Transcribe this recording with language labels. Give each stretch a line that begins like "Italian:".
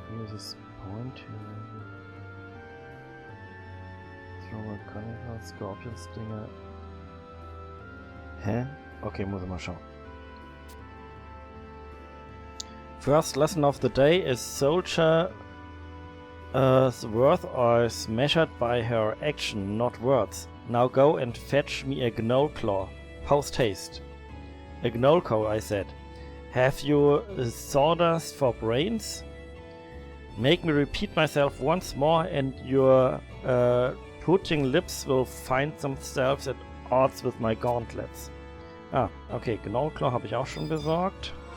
English: This point here. Throw a Carnival, Scorpion Stinger. Hä?
German: Okay, muss ich mal schauen.
English: First lesson of the day is soldier worth is measured by her action, not words. Now go and fetch me a gnoll claw. Post haste. A gnoll claw, I said. Have you sawdust for brains? Make me repeat myself once more and your putting lips will find themselves at odds with my gauntlets.
German: Ah, okay, Gnollclaw habe ich auch schon besorgt.